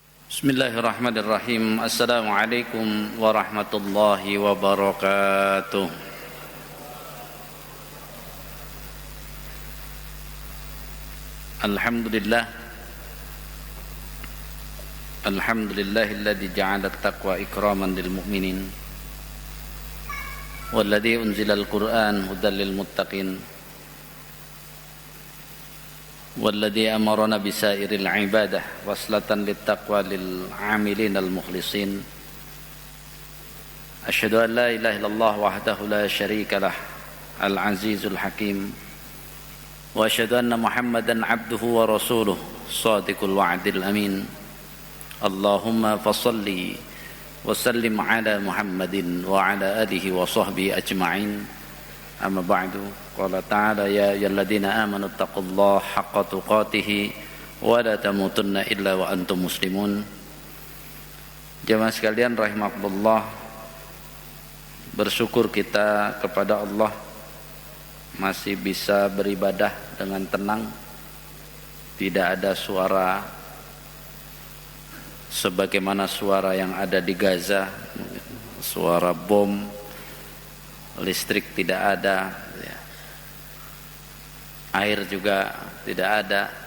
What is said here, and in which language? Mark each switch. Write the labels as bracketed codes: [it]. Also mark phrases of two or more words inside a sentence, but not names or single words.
[ar] بسم الله الرحمن الرحيم. السلام عليكم ورحمة الله وبركاته. Alhamdulillah. الحمد لله الذي جعل التقوى إكراما للمؤمنين. والذي أنزل القرآن هدى للمتقين. والذي أمرنا بسائر العبادة وسيلة للتقوى للعاملين المخلصين. أشهد أن لا إله إلا الله وحده لا شريك له العزيز الحكيم وأشهد أن محمدا عبده ورسوله صادق الوعد الأمين. اللهم فصل وسلم على محمد وعلى آله وصحبه أجمعين. أما بعد. قال تعالى يا أيها الذين آمنوا اتقوا الله حق تقاته ولا تموتن إلا وأنتم مسلمون. [id] Jemaah sekalian rahimakumullah, bersyukur kita kepada Allah masih bisa beribadah dengan tenang. Tidak ada suara sebagaimana suara yang ada di Gaza, suara bom, listrik tidak ada, air juga tidak ada.